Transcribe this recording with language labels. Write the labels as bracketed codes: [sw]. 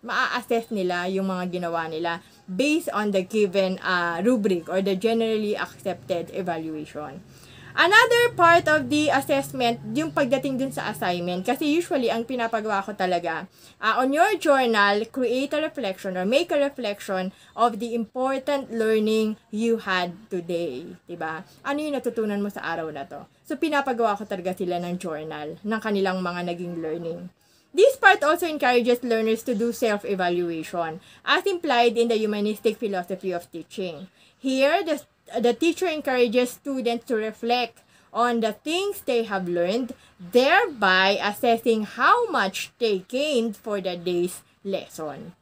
[tl] Maa-assess nila yung mga ginawa nila [en] based on the given rubric or the generally accepted evaluation. Another part of the assessment, [tl] yung pagdating dun sa [en] assignment, [tl] kasi usually ang pinapagawa ko talaga, [en] on your journal, create a reflection or make a reflection of the important learning you had today. [tl] Diba? Ano yung natutunan mo sa araw na to? So, pinapagawa ko talaga sila ng journal, ng kanilang mga naging learning. [en] This part also encourages learners to do self-evaluation, as implied in the humanistic philosophy of teaching. Here, the the teacher encourages students to reflect on the things they have learned, thereby assessing how much they gained for the day's lesson.